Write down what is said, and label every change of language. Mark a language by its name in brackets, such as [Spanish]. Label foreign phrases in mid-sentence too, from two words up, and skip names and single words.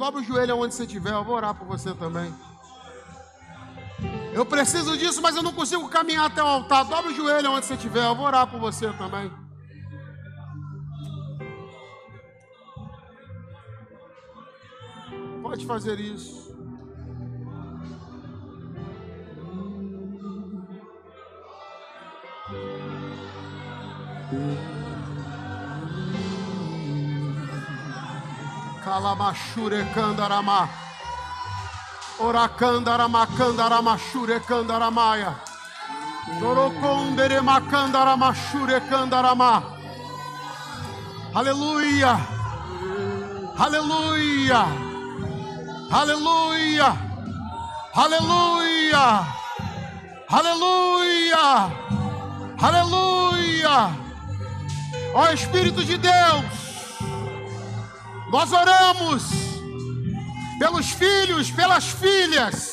[Portuguese] Dobra o joelho onde você estiver. Eu vou orar por você também. Eu preciso disso, mas eu não consigo caminhar até o altar. Dobra o joelho onde você estiver. Eu vou orar por você também. Pode fazer isso. Calamashure candarama. Oracandarama candarama shure candaramaia. Dorocondere macandarama shure candarama. Aleluia. Aleluia. Aleluia. Aleluia. Aleluia. Aleluia. Ó Espírito de Deus, nós oramos pelos filhos, pelas filhas.